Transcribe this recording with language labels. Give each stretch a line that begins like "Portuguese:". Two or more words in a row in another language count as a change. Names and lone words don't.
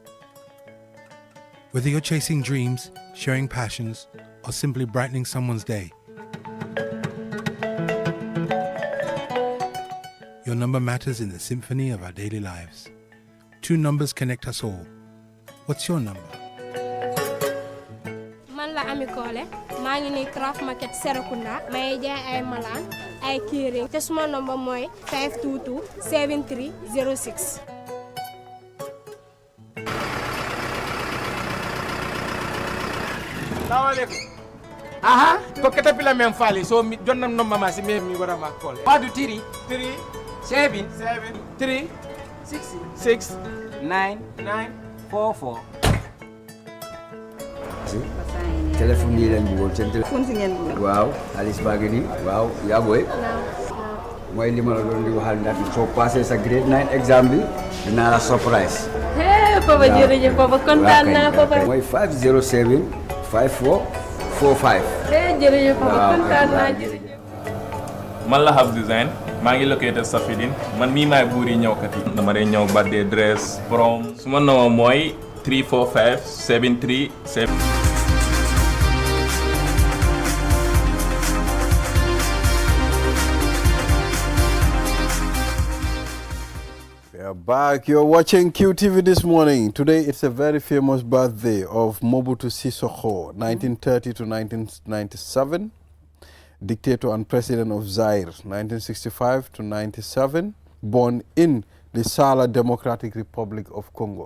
English: Whether you're chasing dreams, sharing passions, or simply brightening someone's day, your number matters in the symphony of our daily lives. 2 numbers connect us all. What's your number?
Wolof: Ami Kole maa ngi ni Craft Market Serekunda may jaay ay malaan ay keyring te suma number mooy 522 7306. Salaamaaleykum.
Fula: Aha ko Caterpillar men faali so mi jonnam no mama si mi wara ma Kole. Wadu 3 7 3 6 9 44.
Wolof: Téléphone yi leen bëggoon seen téléphone si ngeen bëgg waaw Alice baa ngi nii waaw yaa booy mooy li ma la doon di waxal ndax soo passé sa
English: grade 9 exam
Wolof: bi dinaa la surprise Papa jërëjëf papa kontaan naa papa mooy 507 5445 jërëjëf papa kontaan naa man la Hab Design maa ngi located Safidine man mii maay buuri ñëwkat yi dama dee ñëw
English: birthday dress prom
Wolof: suma numéro mooy 345 737.
English: Back, you're watching QTV this morning. Today it's a very famous birthday of Mobutu Sissoco, 1930 to 1997, dictator and president of Zaire, 1965 to 97, born in the Sala Democratic Republic of Congo.